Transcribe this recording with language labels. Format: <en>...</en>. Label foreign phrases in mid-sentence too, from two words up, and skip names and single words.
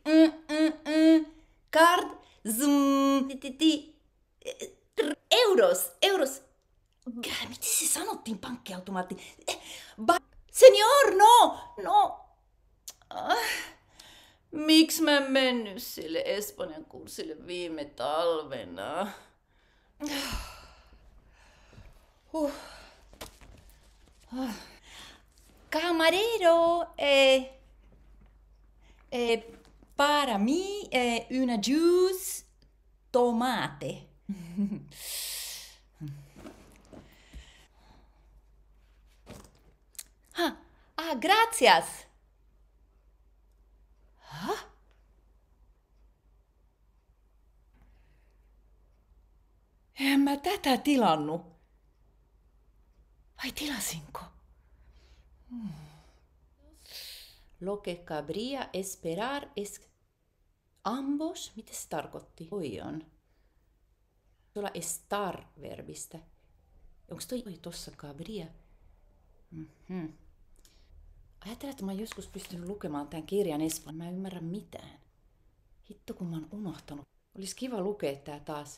<en>Card, euros.</en> <fi>Miten se sanottiin pankkiautomaatti?</fi> <es>Senior, no.</es> <fi>Miksi mä en mennyt sille Espanjan kurssille viime talvena?</fi> <es>Camarero, para mí una juice tomate. Gracias.</es> <fi>En mä tätä tilannut. Vai tilasinko?</fi> <es>Lo que cabría esperar es... Ambos?</es> <fi>Mitä se tarkoitti? Oi on. Tuolla estar-verbistä. Onko toi tossa cabría? Ajatellaan, että mä oon joskus pystynyt lukemaan tämän kirjan espanjaa. Mä en ymmärrä mitään. Hitto, kun mä oon unohtanut. Olisi kiva lukea tää taas.</fi>